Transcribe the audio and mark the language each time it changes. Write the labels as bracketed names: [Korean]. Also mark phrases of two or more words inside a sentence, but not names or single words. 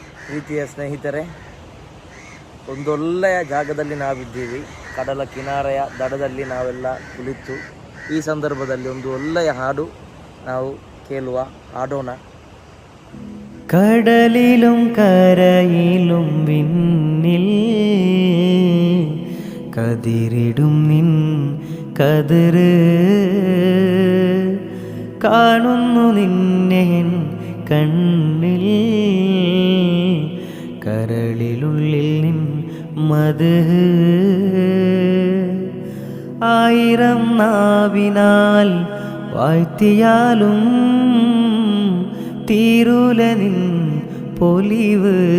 [Kannada] ಪ್ರೀತಿಯ ಸ್ನೇಹಿತರೆ, ಒಂದೊಳ್ಳೆಯ ಜಾಗದಲ್ಲಿ ನಾವಿದ್ದೀವಿ. ಕಡಲ ಕಿನಾರೆಯ ದಡದಲ್ಲಿ ನಾವೆಲ್ಲ ಕುಳಿತು ಈ ಸಂದರ್ಭದಲ್ಲಿ ಒಂದು ಒಳ್ಳೆಯ ಹಾಡು ನಾವು ಕೇಳುವ, ಹಾಡೋಣ. [Malayalam] കടലിലും കരയിലും വിണ്ണിൽ കതിരിടും നിൻ കതിര് കാണുന്നു നിന്നെ കണ്ണിൽ കരളിലുള്ളിൽ നിൻ മധു ആയിരം നാവിനാൽ വാഴ്ത്തിയാലും തീരൂല നിൻ പൊലിവ്.